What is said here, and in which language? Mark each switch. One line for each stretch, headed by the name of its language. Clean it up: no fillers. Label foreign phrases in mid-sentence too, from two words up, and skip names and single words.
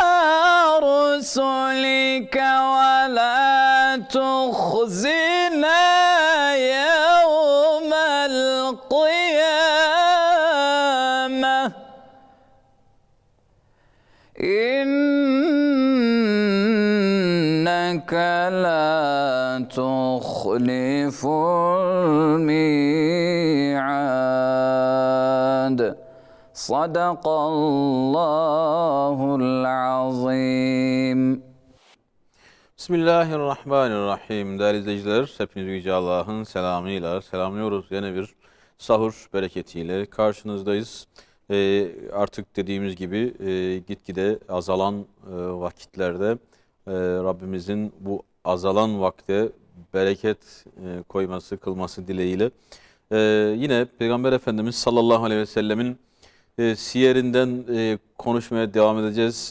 Arabic: رسلك ولا تخزنا يوم القيامة إنك لا تخلف الميعاد. صدق الله العظيم. Bismillahirrahmanirrahim.
Turkish: Değerli izleyiciler, hepinizi Yüce Allah'ın selamıyla selamlıyoruz. Yine bir sahur bereketiyle karşınızdayız. Artık dediğimiz gibi gitgide azalan vakitlerde Rabbimizin bu azalan vakte bereket koyması, kılması dileğiyle yine Peygamber Efendimiz
Arabic: صلى الله عليه وسلم
Turkish: siyerinden konuşmaya devam edeceğiz.